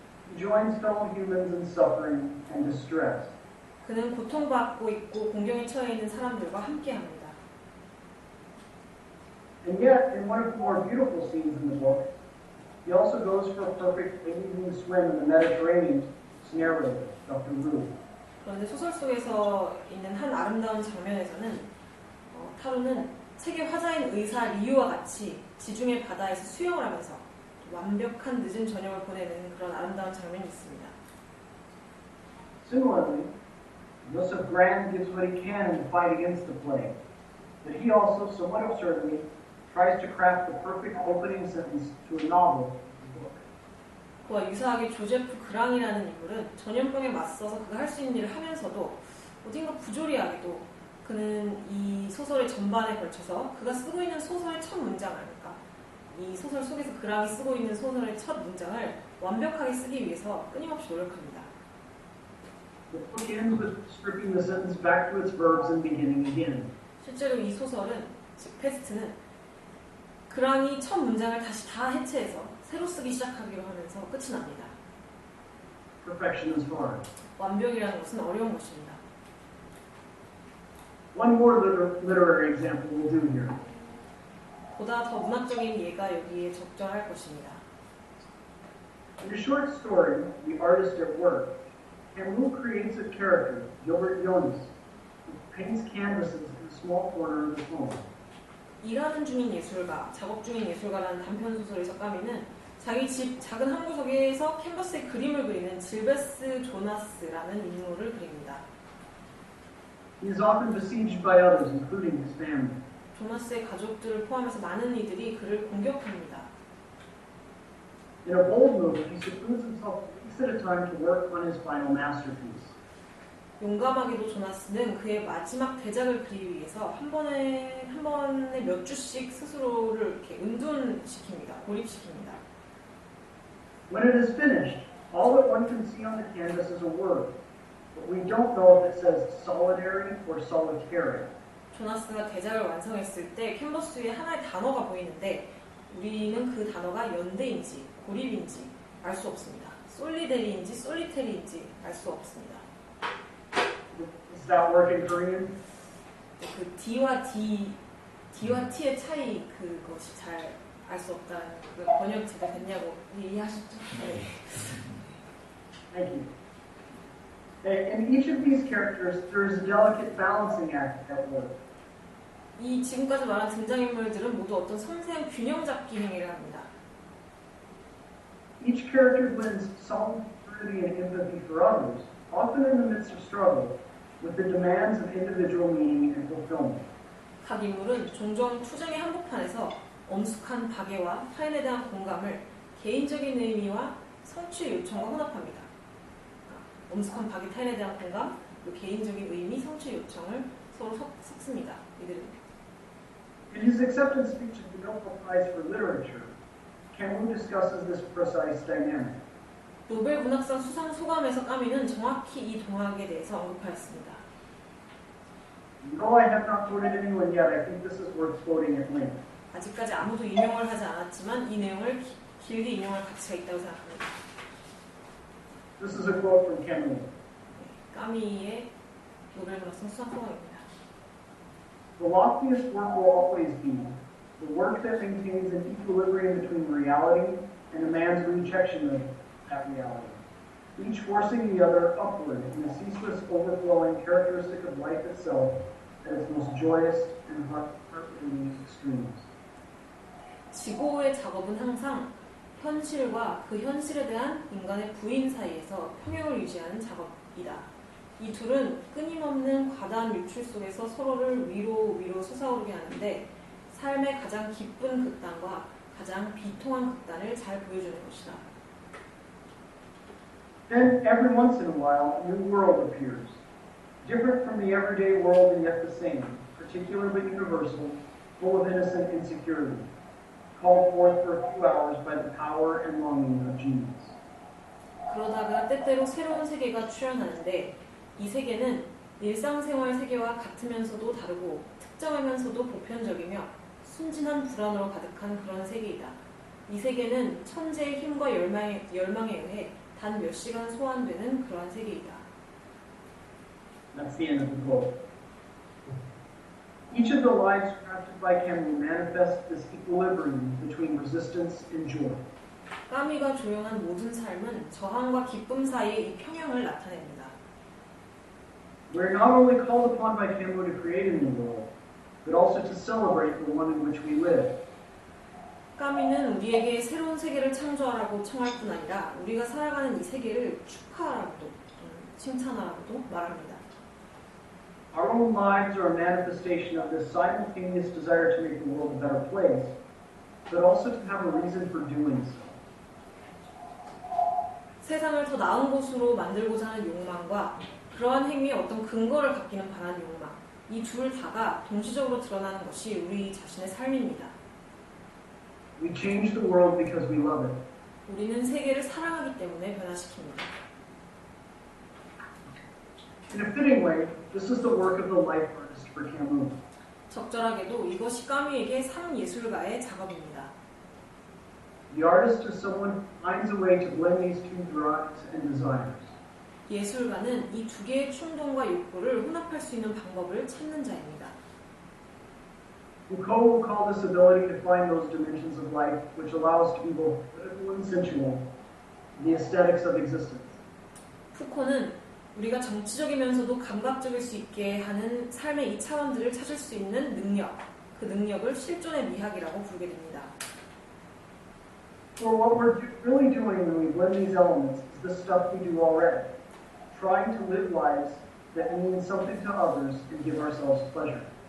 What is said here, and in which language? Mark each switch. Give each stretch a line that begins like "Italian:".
English: He joins fellow humans in suffering and distress.
Korean: 그는 고통받고 있고 공경에 처해 있는 사람들과 함께합니다.
English: And yet, in one of the more beautiful scenes in the book, he also goes for a perfect evening swim in the Mediterranean, narrator, Dr. Roux.
Korean: 그런데 소설 속에서 있는 한 아름다운 장면에서는 타루는 세계 화자인 의사 리우와 같이 지중해 바다에서 수영을 하면서 완벽한 늦은 저녁을 보내는 그런 아름다운 장면이 있습니다.
English: Similarly, Joseph Grand gives what he can in the fight against the plague, but he also, somewhat absurdly, tries to craft the perfect opening sentence to a novel, the book.
Korean: 그와 유사하게 조제프 그랑이라는 인물은 전염병에 맞서서 그가 할 수 있는 일을 하면서도 어딘가 부조리하게도 그는 이 소설의 전반에 걸쳐서 그가 쓰고 있는 소설의 첫 문장을, 그러니까 이 소설 속에서 그랑이 쓰고 있는 소설의 첫 문장을 완벽하게 쓰기 위해서 끊임없이 노력합니다.
English: The book ends with stripping the sentence back to its verbs and beginning again.
Korean: 실제로 이 소설은, 즉 페스트는 그랑이 첫 문장을 다시 다 해체해서 새로 쓰기 시작하기로 하면서 끝이 납니다.
English: Perfection is hard.
Korean: 완벽이라는 것은 어려운 것입니다.
English: One more literary example will do here.
Korean: 보다 더 문학적인 예가 여기에 적절할 것입니다.
English: In a short story, The Artist at Work, Camus creates a character, Gilbert Jonas, who paints canvases in a small corner of his home.
Korean: 일하는 중인 예술가, 작업 중인 예술가라는 단편 소설에서 까미는 자기 집 작은 한 구석에서 캔버스에 그림을 그리는 질베스 조나스라는 인물을 그립니다.
English: He is often besieged by others, including his family.
Korean: 조나스의 가족들을 포함해서 많은 이들이 그를 공격합니다.
English: In a bold move, he secludes himself weeks at a time to work on his final masterpiece.
Korean: 용감하게도 조나스는 그의 마지막 대작을 그리기 위해서 한 번에 몇 주씩 스스로를 이렇게 은둔시킵니다. 고립시킵니다.
English: When it is finished, all that one can see on the canvas is a word, but we don't know if it says solitary or solitary.
Korean: 조나스가 대작을 완성했을 때 캔버스 위에 하나의 단어가 보이는데 우리는 그 단어가 연대인지 고립인지 알 수 없습니다. 솔리데리인지 솔리테리인지 알 수 없습니다.
English: Does that work in Korean?
Korean: 그 D와 T의 차이 그것이 잘 알 수 없다는 그 번역 제대로 됐냐고 이해하셨죠? 네.
English: Thank you. In each of these characters, there is a delicate balancing act at work.
Korean: 이 지금까지 말한 등장인물들은 모두 어떤 섬세한 균형 잡기 행위를 합니다.
English: Each character blends solidarity and empathy for others, often in the midst of struggle, with the demands of individual meaning and fulfillment.
Korean: 각 인물은 종종 투쟁의 한복판에서 엄숙한 박애와 타인에 대한 공감을 개인적인 의미와 성취의 요청과 혼합합니다. 엄숙한 박애, 타인에 대한 공감, 그리고 개인적인 의미, 성취의 요청을 서로 섞습니다. 이들은.
English: In his acceptance speech at the Nobel Prize for Literature, Camus discusses this precise dynamic.
Korean: 노벨 문학상 수상 소감에서 까미는 정확히 이 동학에 대해서 언급하였습니다.
English: Though I have not quoted anyone yet, I think this is worth quoting at length.
Korean: 아직까지 아무도 인용을 하지 않았지만 이 내용을 길게 인용할 가치가 있다고 생각합니다.
English: This is a quote from Camus.
Korean: 까미의 노벨문학상 수상소감입니다.
English: The loftiest work will always be the work that maintains an equilibrium between reality and a man's rejection of that reality, each forcing the other upward in a ceaseless overflowing characteristic of life itself at its most joyous and heart-rending extremes.
Korean: 지고의 작업은 항상 현실과 그 현실에 대한 인간의 부인 사이에서 평형을 유지하는 작업이다. 이 둘은 끊임없는 과다한 유출 속에서 서로를 위로 솟아오르게 하는데 삶의 가장 기쁜 극단과 가장 비통한 극단을 잘 보여주는 것이다.
English: Then, every once in a while, a new world appears, different from the everyday world and yet the same, particular but universal, full of innocent insecurity, called forth for a few hours by the power and longing of genius.
Korean: 그러다가 때때로 새로운 세계가 출현하는데 이 세계는 일상생활 세계와 같으면서도 다르고 특정하면서도 보편적이며 순진한 불안으로 가득한 그런 세계이다. 이 세계는 천재의 힘과 열망에 의해 단 몇 시간 소환되는 그러한 세계이다.
English: That's the end of the quote. Each of the lives crafted by Camus manifests this equilibrium between resistance and joy.
Korean: 까미가 조용한 모든 삶은 저항과 기쁨 사이의 이 평형을 나타냅니다.
English: We're not only called upon by Camus to create a new world, but also to celebrate the one in which we live.
Korean: 까미는 우리에게 새로운 세계를 창조하라고 청할 뿐 아니라 우리가 살아가는 이 세계를 축하하라고도 칭찬하라고도 말합니다.
English: Our own lives are a manifestation of this simultaneous desire to make the world a better place, but also to have a reason for doing so.
Korean: 세상을 더 나은 곳으로 만들고자 하는 욕망과 그러한 행위에 어떤 근거를 갖기는 바라는 욕망, 이 둘 다가 동시적으로 드러나는 것이 우리 자신의 삶입니다.
English: We change the world because we love it.
Korean: 우리는 세계를 사랑하기 때문에 변화시킵니다.
English: In a fitting way, this is the work of the life artist for Camus.
Korean: 적절하게도 이것이 까미에게 삶 예술가의 작업입니다.
English: The artist is someone who finds a way to blend these two drives and desires.
Korean: 예술가는 이 두 개의 충동과 욕구를 혼합할 수 있는 방법을 찾는 자입니다.
English: Foucault will call this ability to find those dimensions of life which allow us to be both political and sensual, the aesthetics of existence.
Korean: 푸코는 우리가 정치적이면서도 감각적일 수 있게 하는 삶의 이 차원들을 찾을 수 있는 능력, 그 능력을 실존의 미학이라고 부르게 됩니다.
English: So what we're really doing when we blend these elements is the stuff we do already, trying to live lives that mean something to others and give ourselves pleasure.